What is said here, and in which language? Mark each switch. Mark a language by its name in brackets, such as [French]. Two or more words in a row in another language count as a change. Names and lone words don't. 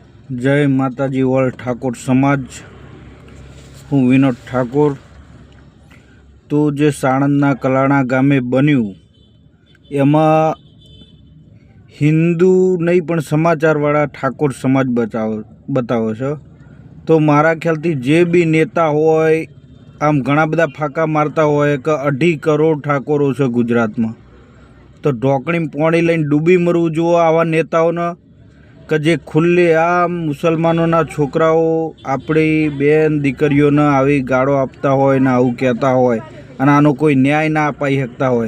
[Gujarati] જય માતાજી ઑલ ઠાકોર સમાજ। હું વિનોદ ઠાકોર। તો જે સાણંદના કલાણા ગામે બન્યું એમાં હિંદુ નહીં પણ સમાચારવાળા ઠાકોર સમાજ બતાવે છે। તો મારા ખ્યાલથી જે બી નેતા હોય આમ ઘણા બધા ફાકા મારતા હોય કે 2.5 કરોડ ઠાકોરો છે ગુજરાત માં, તો ઢોકણીમાં પાણી લઈને ડૂબી મરવું જોઈએ આવા નેતાઓને કે જે ખુલ્લે આમ મુસલમાનોના છોકરાઓ આપણી બેન દીકરીઓને આવી ગાળો આપતા હોય ને આવું કહેતા હોય અને આનો કોઈ ન્યાય ના અપાઈ શકતા હોય।